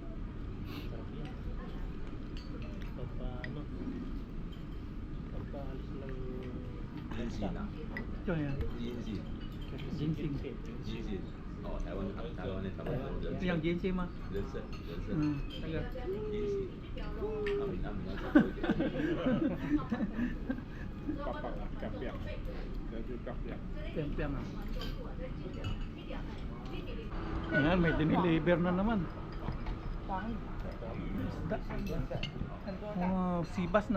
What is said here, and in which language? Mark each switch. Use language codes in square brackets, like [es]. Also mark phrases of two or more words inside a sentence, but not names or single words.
[tl] Sarap yan. Pagpa pagpaalis ng [zh] Ginseng啊， [tl] Ito yan. ginseng， Ginseng. ginseng， [zh] 哦，台湾的台湾人 [tl] Ito yung ginseng ma. [zh] 人参，人参， [tl] Taga. [zh] ginseng，阿明要少喝一点。 [tl] Tempiang ah. Ayan, may diniliver na naman. Isda. Oh, sibas no.